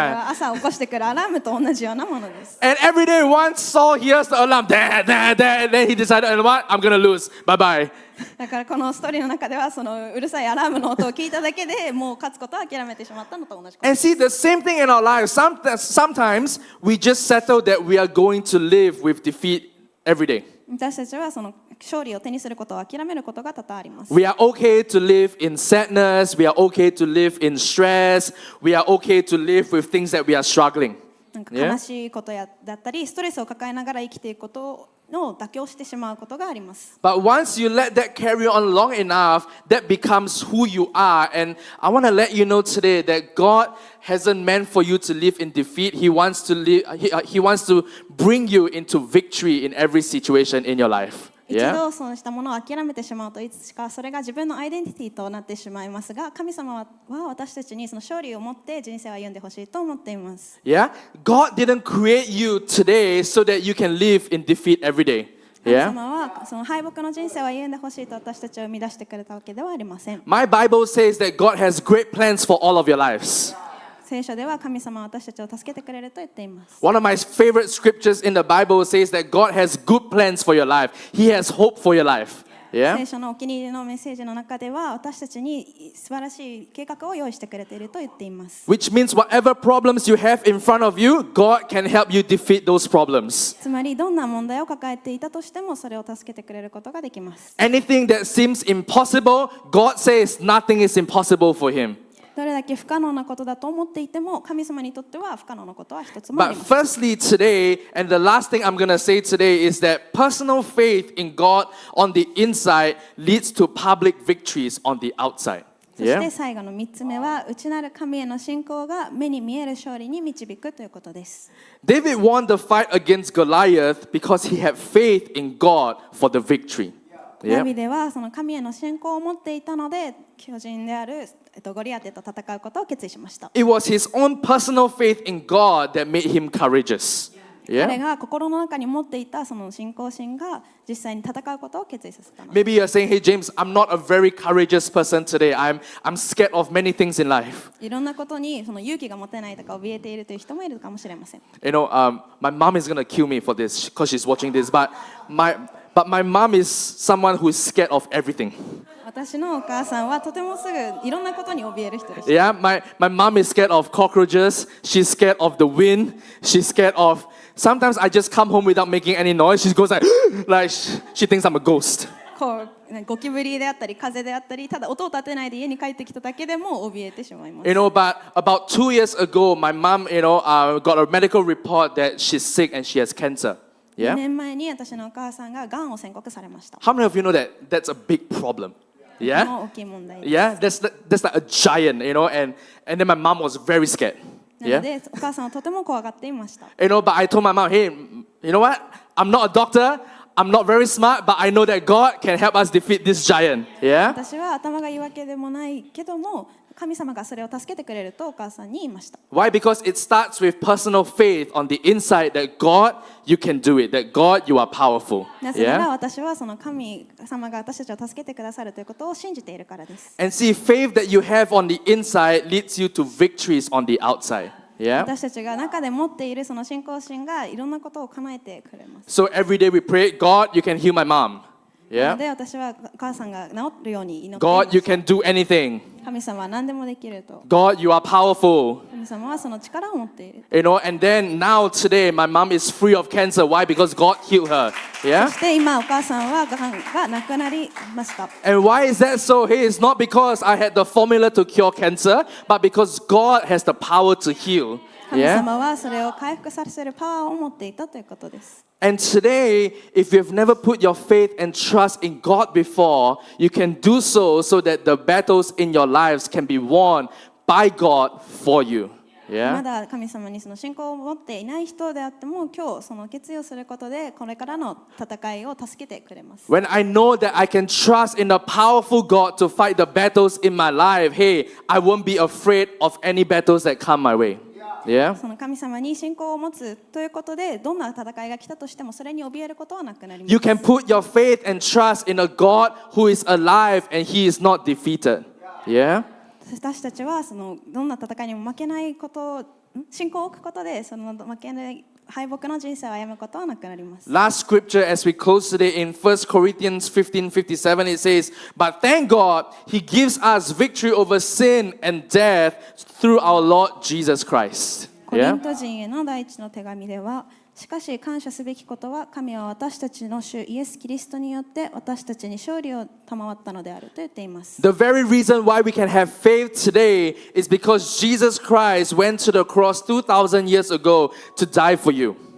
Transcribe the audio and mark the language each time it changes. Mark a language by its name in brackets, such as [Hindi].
[Japanese] 朝起こしてくるアラームと同じようなものです。 [English] And every day, once Saul hears the alarm, and then he decided, you know what? I'm gonna lose. Bye bye. [Japanese] だからこのストーリーの中ではそのうるさいアラームの音を聞いただけでもう勝つことを諦めてしまったのと同じこと。 [English] And see, the same thing in our lives. Sometimes we just settle that we are going to live with defeat every day. [Japanese] 私たちはその勝利を手にすることを諦めることが多々あります。 [English] We are okay to live in sadness. We are okay to live in stress. We are okay to live with things that we are struggling. [Japanese] なんか悲しいことだったりストレスを抱えながら生きていくことの妥協してしまうことがあります。 [English] But once you let that carry on long enough, that becomes who you are. And I want to let you know today that God hasn't meant for you to live in defeat. He wants to He wants to bring you into victory in every situation in your life. [Japanese] 一 [English] Yeah? [Japanese] 度そうしたものを諦めてしまうといつしかそれが自分のアイデンティティとなってしまいますが、神様は私たちにその勝利を持って人生を歩んでほしいと思っています。 [English] Yeah? God didn't create you today so that you can live in defeat every day. [Japanese] 神 [English] Yeah? [Japanese] 様はその敗北の人生を歩んでほしいと私たちを生み出してくれたわけではありません。 [English] My Bible says that God has great plans for all of your lives. [Japanese] 聖書では神様は私たちを助けてくれると言っています。 [English] One of my favorite scriptures in the Bible says that God has good plans for your life. He has hope for your life. [Japanese] 聖 [English] Yeah? [Japanese] 書のお気に入りのメッセージの中では私たちに素晴らしい計画を用意してくれていると言っています。 [English] Which means whatever problems you have in front of you, God can help you defeat those problems. [Japanese] つまりどんな問題を抱えていたとしてもそれを助けてくれることができます。 [English] Anything that seems impossible, God says nothing is impossible for Him. [Japanese] どれだけ不可能なことだと思っていても神様にとっては不可能なことは一つもあり [English] But [Japanese] ません。 [English] firstly, today, and the last thing I'm going to say today is that personal faith in God on the inside leads to public victories on the outside. [Japanese] そして [English] Yeah? [Japanese] 最後の3つ目は内なる神への信仰が目に見える勝利に導くということです。 [English] David won the fight against Goliath because he had faith in God for the victory. [Japanese] ダ [English] Yeah? [Japanese] ビデはその神への信仰を持っていたので巨人であるゴリアテと戦うことを決意しました。 [English] It was his own personal faith in God that made him courageous. [Japanese] 彼 [English] Yeah? [Japanese] が心の中に持っていたその信仰心が実際に戦うことを決意させたの。 [English] Maybe you're saying, hey, James, I'm not a very courageous person today. I'm scared of many things in life. [Japanese] いろんなことにその勇気が持てないとか怯えているという人もいるかもしれません。 [English] You know, my mom is going to kill me for this because she's watching this. But my mom is someone who is scared of everything. [Japanese] 私のお母さんはとてもすぐいろんなことに怯える人でした。 [English] Yeah, my mom is scared of cockroaches. She's scared of the wind. She's scared of... Sometimes I just come home without making any noise. She goes like she thinks I'm a ghost. [Japanese] こうゴキブリであったり風であったりただ音を立てないで家に帰ってきただけでも怯えてしまいます。 [English] You know, but about 2 years ago, my mom, got a medical report that she's sick and she has cancer. [Japanese] 2 [English] Yeah? [Japanese] 年前に私のお母さんががんを宣告されました。 [English] How many of you know that that's a big problem? [Japanese] こ [English] Yeah? [Japanese] の大きい問題です。 [English] Yeah? That's like a giant, and then my mom was very scared. [Japanese] な [English] Yeah? [Japanese] のでお母さんはとても怖がっていました。 [English] But I told my mom, hey, you know what? I'm not a doctor. I'm not very smart, but I know that God can help us defeat this giant. Yeah? [Japanese] 私は頭がいいわけでもないけども神様がそれを助けてくれるとお母さんに言いました。 [English] Why? Because it starts with personal faith on the inside that God, you can do it. That God, you are powerful. [Japanese] なぜなら [English] Yeah? [Japanese] 私はその神様が私たちを助けてくださるということを信じているからです。 [English] And see, faith that you have on the inside leads you to victories on the outside. Yeah? [Japanese] 私たちが中で持っているその信仰心がいろんなことを叶えてくれます。 [English] So every day we pray, God, you can heal my mom. [Japanese] なの [English] Yeah? [Japanese] で私はお母さんが治るように祈っていま [English] God, you [Japanese] した。 [English] can do anything. [Japanese] 神様は何でもできると。 [English] God, you are powerful. [Japanese] 神神様はその力を持っている。 [English] You know, and then now today, my mom is free of cancer. Why? Because God healed her. [Japanese] そ [English] Yeah? [Japanese] して今お母さんはがんがなくなりました。 [English] And why is that so? Hey, it's not because I had the formula to cure cancer, but because God has the power to heal. [Japanese] 神 [English] Yeah? [Japanese] 様はそれを回復させるパワーを持っていたということです。 [English] And today, if you've never put your faith and trust in God before, you can do so that the battles in your lives can be won by God for you. [Japanese] ま [English] Yeah? [Japanese] だ神様にその信仰を持っていない人であっても今日その決意をすることでこれからの戦いを助けてくれます。 [English] When I know that I can trust in a powerful God to fight the battles in my life, hey, I won't be afraid of any battles that come my way. Yeah? [Japanese] その神様に信仰を持つということでどんな戦いが来たとしてもそれに怯えることはなくなります。 [English] You can put your faith and trust in a God who is alive and he is not defeated. Yeah? [Japanese] 私たちはそのどんな戦いにも負けないことを信仰を置くことでその負けない敗北の人生を歩むことはなくなります。 [English] Last scripture as we close today in 1 Corinthians 15:57 it says, But thank God he gives us victory over sin and death through our Lord Jesus Christ. [Japanese] コリ [English] Yeah? [Japanese] ント人への第一の手紙ではしかし感謝すべきことは神は私たちの主イエス・キリストによって私たちに勝利を賜ったのであると言っています。 [English] The very reason why we can have faith today is because Jesus Christ went to the cross 2,000 years ago to die for you.